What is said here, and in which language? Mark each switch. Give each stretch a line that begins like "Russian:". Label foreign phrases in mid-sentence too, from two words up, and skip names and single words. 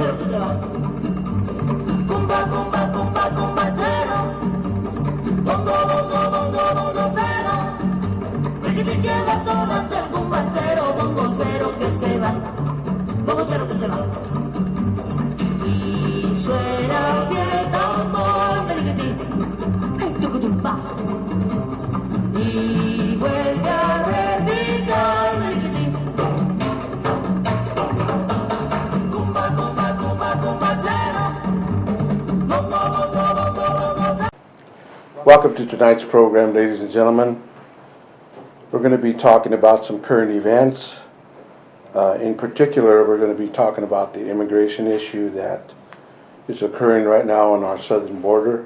Spanish: se va. Cumba, cumba, cumba, cumbachero. Bongo, bongo, bongo, bongo cero. Riquiti que la zona del cumbachero. Bongo cero que se va. Bongo cero que se va. Y suena así el tambor. Riquiti. Ay, tucutumba. Y vuelve a repicar. Riquiti.
English: Welcome to tonight's program, ladies and gentlemen. We're going to be talking about some current events. In particular, we're going to be talking about the immigration issue that is occurring right now on our southern border.